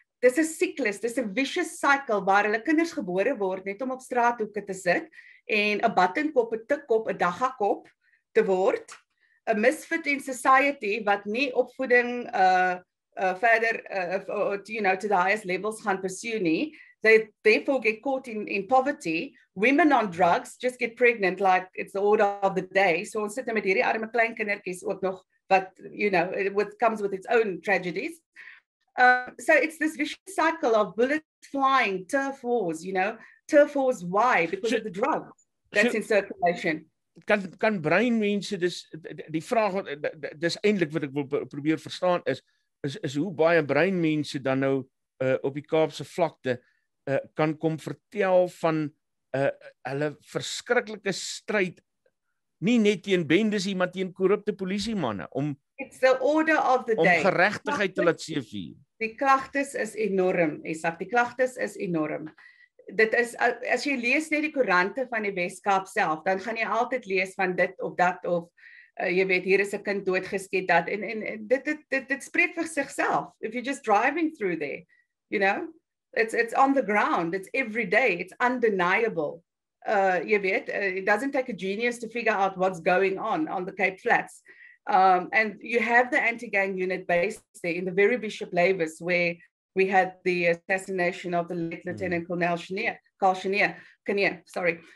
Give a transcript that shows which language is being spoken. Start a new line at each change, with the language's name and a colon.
Afrikaans: Dis 'n siklus, dis 'n vicious cycle waar hulle kinders gebore word net om op straathoeke te sit en 'n buttonkop, 'n tikkop, 'n daggakop te word, 'n
English: misfit in society
Afrikaans: wat nie opvoeding
English: further to the highest levels
Afrikaans: gaan pursue nie.
English: They therefore get caught in poverty. Women on drugs just get pregnant like it's the order of the day.
Afrikaans: So ons sit met hierdie arme klein kindertjies ook nog wat
English: it comes with its own tragedies. So it's this vicious cycle of bullets flying, turf wars, turf wars why? Because of the drugs that's in circulation.
Afrikaans: Kan breinmense, die vraag, dis eintlik wat ek wil probeer verstaan is hoe baie breinmense dan nou op die Kaapse vlakte kan kom vertel van hulle verskriklike stryd, nie net teen bendes nie, maar teen korrupte polisiemanne,
English: It's the order of the day.
Afrikaans: Om geregtigheid te laat seevier. Die klagtes is enorm, Isak. Die klagtes is enorm. Dit is, as jy lees net die koerante van die Wes-Kaap self, dan gaan jy altyd lees van dit of dat of jy weet, hier is 'n kind doodgeskiet dat en dit spreek vir sigself.
English: If you're just driving through there, it's on the ground, it's every day, it's undeniable.
Afrikaans: Jy weet,
English: it doesn't take a genius to figure out what's going on the Cape Flats. And you have the anti-gang unit based there in the very Bishop Lavis, where we had the assassination of the late Lieutenant Colonel Carl Kinnear, sorry.